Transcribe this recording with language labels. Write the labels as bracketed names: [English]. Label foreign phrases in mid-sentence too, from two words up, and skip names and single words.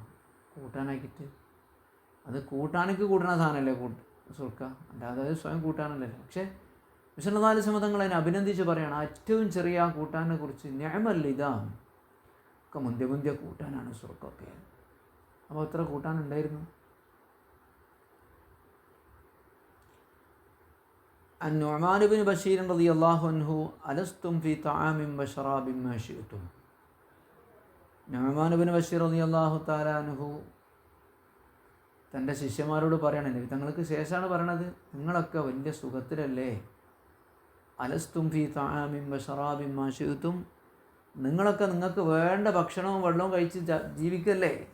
[Malayalam] കൂട്ടാനാക്കിയിട്ട് അത് കൂട്ടാനൊക്കെ കൂട്ടണ സാധനമല്ലേ സുർക്ക, അല്ലാതെ അത് സ്വയം കൂട്ടാനല്ലല്ലോ. പക്ഷേ വിശുദ്ധ സമതങ്ങൾ അതിനെ അഭിനന്ദിച്ച് പറയുകയാണ്, ഏറ്റവും ചെറിയ ആ കൂട്ടാനെ കുറിച്ച് [Arabic] نعم الإدام, [Malayalam] ഒക്കെ മുന്തിയ കൂട്ടാനാണ് സുർക്കൊക്കെ. അപ്പോൾ എത്ര കൂട്ടാനുണ്ടായിരുന്നു? [Arabic] النعمان بن بشير رضي الله عنه ألستم في طعام وشراب ما شئتم. [Malayalam] നുഅ്മാൻ ബിൻ ബഷീർ [Arabic] رضي الله تعالى عنه [Malayalam] തൻ്റെ ശിഷ്യന്മാരോട് പറയണേ, നബി തങ്ങൾക്ക് ശേഷമാണ് പറയണത്, നിങ്ങളൊക്കെ വലിയ സുഖത്തിലല്ലേ? [Arabic] ألستم في طعام وشراب ما شئتم, [Malayalam] നിങ്ങളൊക്കെ നിങ്ങൾക്ക് വേണ്ട ഭക്ഷണവും വെള്ളവും കഴിച്ച് ജീവിക്കല്ലേ?